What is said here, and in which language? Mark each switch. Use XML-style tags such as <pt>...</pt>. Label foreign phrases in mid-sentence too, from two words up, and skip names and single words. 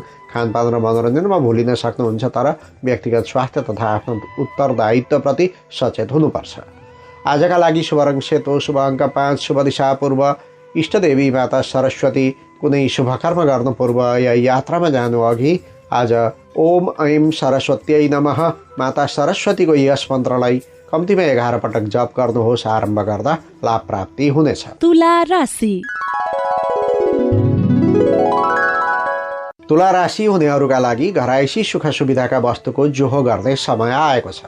<ne>खानपान र मनोरञ्जनमा भुलिन सक्नुहुन्छ, तर व्यक्तिगत स्वास्थ्य तथा आफ्नो उत्तरदायित्वप्रति सचेत हुनुपर्छ। आजका लागि शुभ रङ सेतो, शुभ अङ्क 5, शुभ दिशा पूर्व, इष्टदेवी माता सरस्वती। कुनै शुभ कर्म गर्नु पूर्व या यात्रामा जानु अघि आज</ne> <sa>ओम ऐं सरस्वत्यै नमः</sa> <ne>माता सरस्वतीको यस मन्त्रलाई कम्तीमा 11 पटक जप गर्नुहोस्। आरम्भ गर्दा लाभ प्राप्ति हुनेछ। तुला राशि। तुला राशि हुनेहरूका लागि घरायसी सुख सुविधाका वस्तुको जोहो गर्ने समय आएको छ।</ne>